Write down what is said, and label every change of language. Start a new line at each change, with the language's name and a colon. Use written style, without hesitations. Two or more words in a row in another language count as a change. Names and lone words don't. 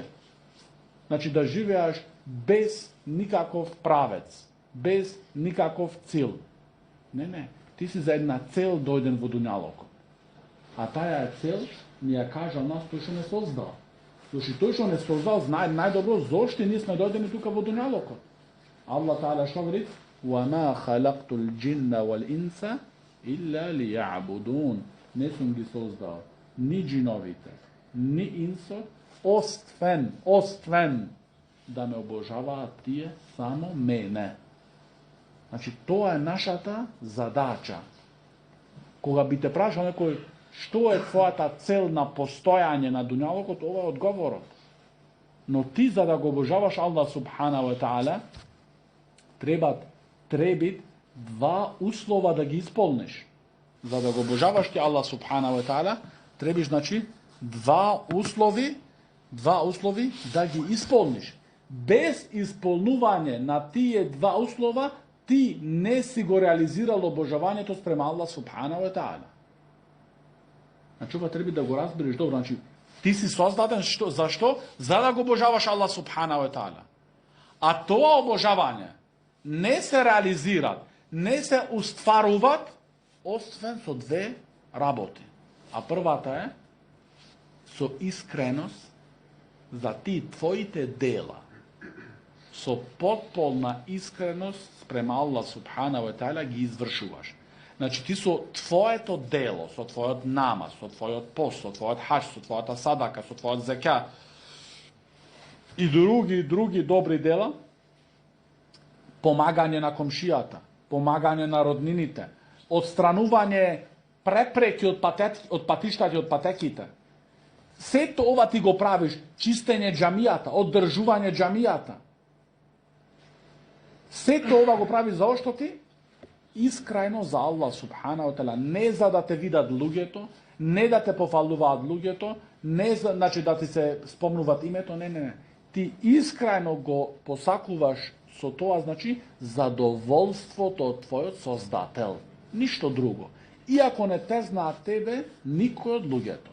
Macedonian: Значи да живеаш без никаков правец, без никаков цел. Не, ти си за една цел дојден во дуњалокот. А таа е цел, ни ја кажа нас тој што не создал. Зошто тој што не создал знае најдобро зошто ние сме дојдени тука во дуњалокот.
Arabic: الله تعالى
Macedonian: што вели?
Arabic: وَمَا خَلَقْتُ الْجِنَّ وَالْإِنسَ إِلَّا لِيَعْبُدُونَ.
Macedonian: Не сум ги создал ни джиновите, ни инсот, освен да ме обожаваат тие само мене. Значи, тоа е нашата задача. Кога би те прашал некој што е твојата цел на постојање на дуњалокот, ова е одговорот. Но ти за да го обожаваш
Arabic: الله سبحانه وتعالى,
Macedonian: треба 2 услова да ги исполниш. За да го обожаваш ти
Arabic: الله سبحانه وتعالى,
Macedonian: требаш, значи, 2 услови да ги исполниш. Без исполнување на тие 2 услова, ти не си го реализирал обожавањето спрема
Arabic: الله سبحانه وتعالى.
Macedonian: Значи, ова треба да го разбереш добро. Значи, ти си создаден зашто? За да го обожаваш
Arabic: الله سبحانه وتعالى.
Macedonian: А тоа обожавање не се реализираат, не се устваруваат, освен со 2 работи. А првата е со искреност за ти твоите дела. Со потполна искреност спрема
Arabic: الله سبحانه وتعالى
Macedonian: ги извршуваш. Значи, ти со твоето дело, со твојот намаз, со твојот пост, со твојот хадж, со твојата садака, со твојот зека и други добри дела, помагање на комшијата, помагање на роднините, отстранување препреки од патиштата и од патеките. Сето ова ти го правиш, чистење џамијата, оддржување џамијата. Сето ова го прави заошто ти? Искрајно за
Arabic: الله سبحانه تعالى,
Macedonian: не за да те видат луѓето, не да те пофалуваат луѓето, не за, значи да ти се спомнуваат името, не. Ти искрајно го посакуваш со тоа, значи задоволството од твојот создател, ништо друго. Иако не те знаат тебе никој од луѓето.